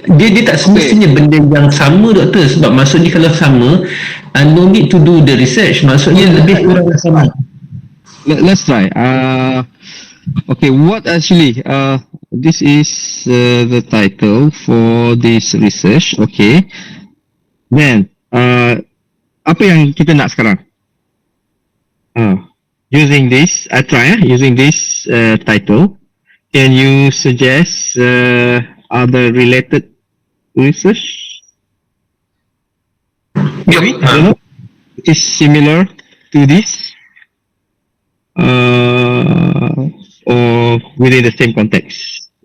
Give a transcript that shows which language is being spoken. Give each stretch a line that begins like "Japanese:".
Malay: Dia tak semestinya benda yang sama doktor, sebab maksudnya kalau sama
English: no need to do the research,
Malay: maksudnya lebih kurang sama.
English: Let's try. Okay, what actually? This is the title for this research. Okay.
Malay: Then, apa yang kita nak sekarang?
English: Using this, I try. Using this title, can you suggest other related research? Maybe, I don't know. Is similar to this, or within the same context.